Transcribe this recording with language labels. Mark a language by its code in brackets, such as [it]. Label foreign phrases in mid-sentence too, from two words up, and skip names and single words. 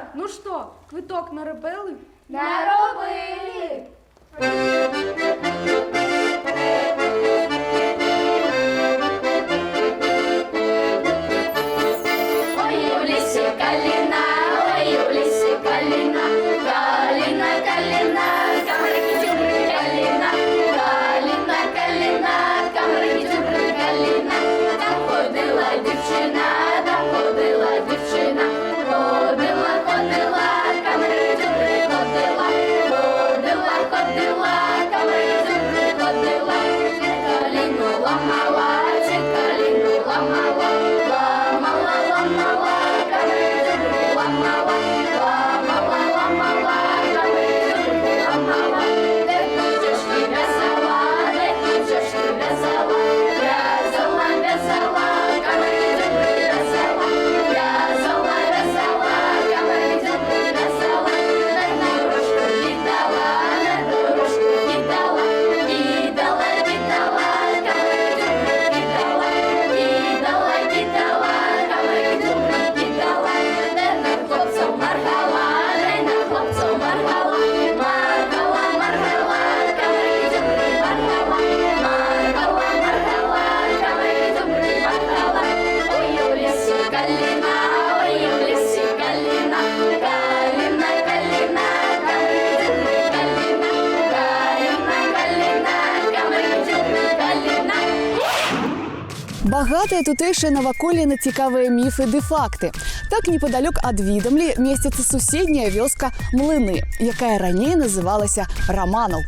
[uk] Ну що, квиток наробили? Наробили! Ой, у лісі каліна, ой, у лісі каліна, каліна, каліна, камрики-тюмрики, каліна, каліна, каліна, камрики-тюмрики, каліна. Там ходила дівчина, ходила, ходила, камрики-тюмрики, ходила, ходила, камрики-тюмрики, ходила. Каліну ламала, каліну ламала, ламала, ламала, камрики-тюмрики, ламала, ламала, ламала, камрики-тюмрики, ламала. Де будеш ти в'язала, де будеш ти в'язала, в'язала, в'язала, камрики-тюмрики, в'язала, в'язала, в'язала, камрики-тюмрики, в'язала. На дорожку кидала, на дорожку кидала, кидала, кидала, камрики-тюмрики, кидала, кидала, кидала, камрики-тюмрики, кидала. Де на хлопців маргала, де на хлопців маргала, маргала, маргала, камрики-тюмрики, маргала, маргала, маргала, камрики-тюмрики, маргала. Ой, у лісі каліна, ой, у лісі каліна, каліна, каліна, камрики-тюмрики, каліна, каліна, каліна, камрики-тюмрики, каліна. [be] Багатае тутэйшае наваколле на цікавыя міфы ды факты. Так непадалёк ад Відамлі месціцца суседняя вёска Млыны, якая раней называлася Раманаўка.